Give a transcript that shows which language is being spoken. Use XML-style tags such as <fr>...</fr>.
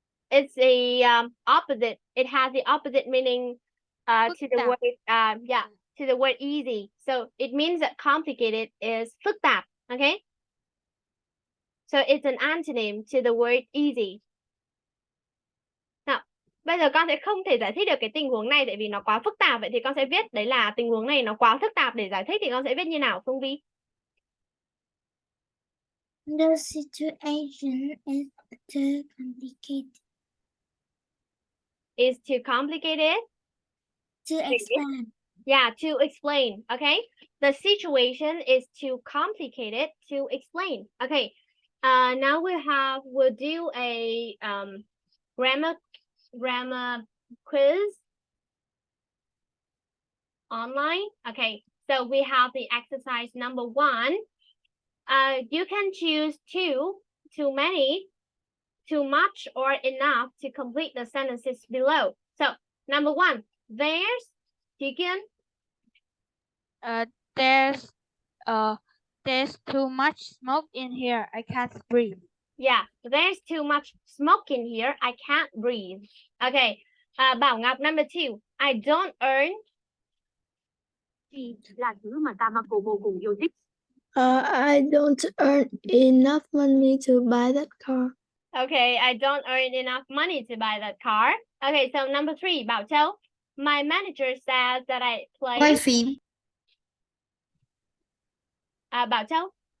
<en>It's a opposite. It has the opposite meaning to the word to the word easy. So it means that complicated is</en> <vi>phức tạp.</vi> <en>Okay? So it's an antonym to the word easy.</en> <vi>Nào, bây giờ con sẽ không thể giải thích được cái tình huống này tại vì nó quá phức tạp. Vậy thì con sẽ viết đấy là tình huống này nó quá phức tạp để giải thích thì con sẽ viết như nào Phương Vi?</vi> <en>The situation is too complicated. Is too complicated? To explain. Yeah, to explain. Okay. The situation is too complicated to explain. Okay. Now we'll do a grammar quiz online. Okay. So we have the exercise number 1. You can choose too many, too much, or enough to complete the sentences below. So number 1, there's chicken. There's too much smoke in here. I can't breathe. Yeah, there's too much smoke in here. I can't breathe. Okay. Bảo Ngọc, number 2. I don't earn.</en> <vi>Là thứ mà ta vô cùng yêu thích.</vi> <en>I don't earn enough money to buy that car. Okay, I don't earn enough money to buy that car. Okay, so number 3, Bảo Châu. My manager says that I play.</en> <vi>Quay phim. Bảo Châu.</vi>